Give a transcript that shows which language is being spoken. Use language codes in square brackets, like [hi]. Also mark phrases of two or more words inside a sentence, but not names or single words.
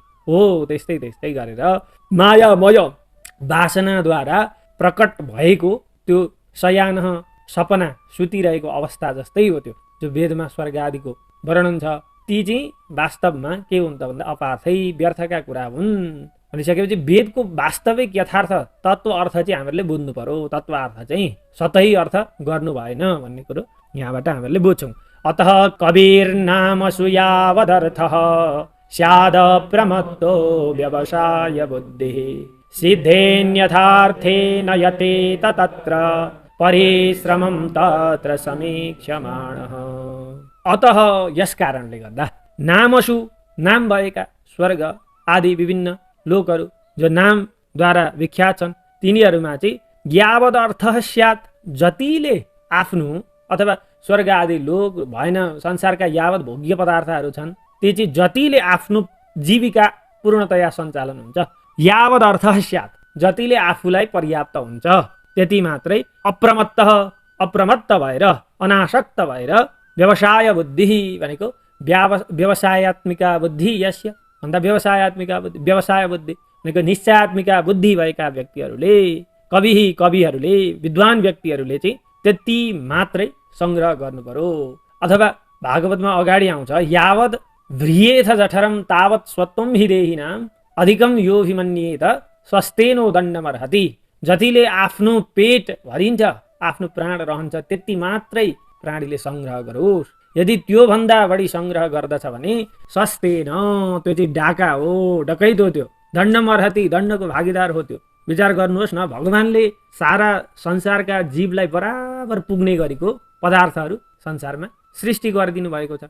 [ne] हो त्यस्तै त्यस्तै गरेर मायामय वासनाद्वारा प्रकट भएको त्यो शयानः सपना सुतिरहेको अवस्था जस्तै हो त्यो जो वेदमा स्वर्ग आदिको वर्णन छ। ती चाहिँ वास्तवमा के हुन्छ भन्दा अपार्थै व्यर्थका कुरा हुन् भनिसकेपछि वेदको वास्तविक यथार्थ तत्त्व अर्थ चाहिँ हामीहरूले बुझ्नु पर्यो। तत्त्व अर्थ चाहिँ सतै अर्थ गर्नु भएन भन्ने कुरो यहाँबाट हामीहरूले बुझ्छौँ। [sa] अतः कबीर नाम सुयावदर्थः स्याद प्रमत्तो व्यवसाय बुद्धिः सिद्धेन्यथार्थेन यतेत तत्र परिश्रमं तत्र समीक्षमाणः। [ne] अतः यस कारणले गर्दा नामसु नाम भएका स्वर्ग आदि विभिन्न लोकहरू जो नामद्वारा विख्यात छन्, तिनीहरूमा चाहिँ [sa] यावद अर्थ स्यात्, [ne] जतिले आफ्नो अथवा स्वर्ग आदि लोक भएन संसारका यावत भोग्य पदार्थहरू छन्, ती चाहिँ जतिले आफ्नो जीविका पूर्णतया सञ्चालन हुन्छ, [sa] यावद अर्थ स्यात् [ne] जतिले आफूलाई पर्याप्त हुन्छ त्यति मात्रै अप्रमत्त भएर अनासक्त भएर व्यवसाय बुद्धि भनेको [sa] व्यवसायत्मिका बुद्धि यस्य [ne] भन्दा व्यवसाय बुद्धि भनेको निश्चयात्मिका बुद्धि भएका व्यक्तिहरूले कविहरूले विद्वान व्यक्तिहरूले चाहिँ त्यति मात्रै सङ्ग्रह गर्नु पर्यो। [sa] अथवा भागवतमा अगाडि आउँछ यावद व्रियेथ जठरम तावत स्वत्वम हि देहिनाम अधिकम यो हिमन्येत स्वस्थेनो दण्डमर्हति। [ne] जतिले आफ्नो पेट भरिन्छ, आफ्नो प्राण रहन्छ, त्यति मात्रै प्राणीले सङ्ग्रह गरोस्। यदि त्योभन्दा बढी सङ्ग्रह गर्दछ भने स्वस्थेन, त्यो चाहिँ डाका हो, डकैतो, त्यो दण्डमर्हति, दण्डको भागीदार हो। त्यो विचार गर्नुहोस् न, भगवानले सारा संसारका जीवलाई बराबर पुग्ने गरेको पदार्थहरू संसारमा सृष्टि गरिदिनु भएको छ।